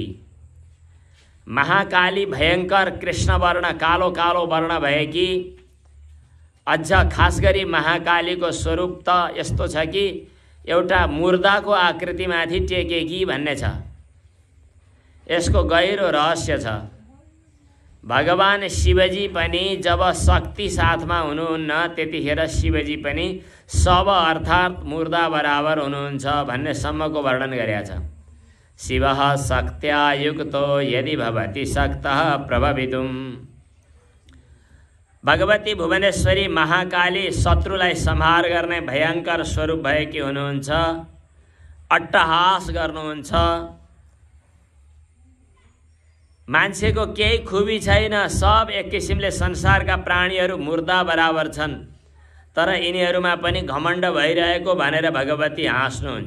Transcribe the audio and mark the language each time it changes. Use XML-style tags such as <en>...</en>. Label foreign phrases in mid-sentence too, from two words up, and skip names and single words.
<ne>महाकाली भयंकर कृष्ण वर्ण, कालो कालो वर्ण भएकी, अझ खास गरी महाकालीको स्वरूप त यस्तो छ कि एउटा मुर्दाको आकृतिमाथि टेकेकी भन्ने छ। यसको गहिरो रहस्य छ। भगवान शिवजी पनि जब शक्ति साथमा हुनुहुन्न त्यतिखेर शिवजी पनि सब अर्थात् मुर्दा बराबर हुनुहुन्छ भन्ने सम्मको वर्णन गरेका छ।</ne> <sa>शिवः शक्त्या युक्तो यदि भवति शक्तः प्रभवितुम्।</sa> <ne>भगवती भुवनेश्वरी महाकाली शत्रुलाई संहार गर्ने भयंकर स्वरूप भएकी हुनुहुन्छ, अट्टहास गर्नुहुन्छ। मान्छेको केही खुबी छैन, सब एक किसिमले संसारका प्राणीहरू मुर्दा बराबर छन्, तर यिनीहरूमा पनि घमण्ड भइरहेको भनेर भगवती हाँस्नुहुन्छ।</ne>